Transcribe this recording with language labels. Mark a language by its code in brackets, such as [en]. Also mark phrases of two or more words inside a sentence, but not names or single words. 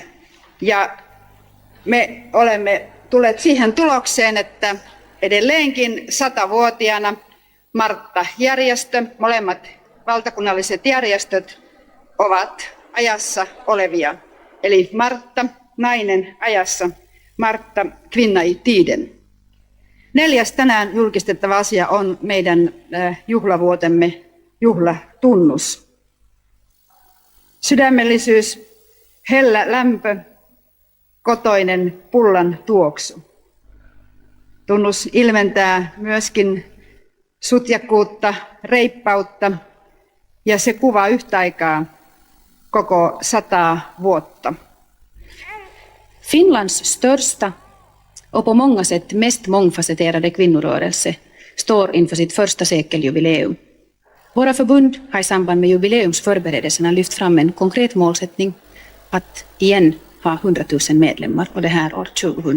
[fi] Ja me olemme tulleet siihen tulokseen, että edelleenkin 100-vuotiaana Martta-järjestö, molemmat valtakunnalliset järjestöt ovat ajassa olevia. Eli Martta, nainen ajassa, Martta, [sv] kvinna i tiden. [fi] 4. tänään julkistettava asia on meidän juhlavuotemme juhlatunnus. Sydämellisyys, hellä lämpö, kotoinen pullan tuoksu. Tunnus ilmentää myöskin sutjakkuutta, reippautta ja se kuvaa yhtä aikaa koko 100 vuotta. [sv] Finlands största och på många sätt mest mångfacetterade kvinnorörelse står inför sitt första sekeljubileum. Våra förbund har i samband med jubileumsförberedelserna lyft fram en konkret målsättning att igen ha 100 000 medlemmar och det här år 2000.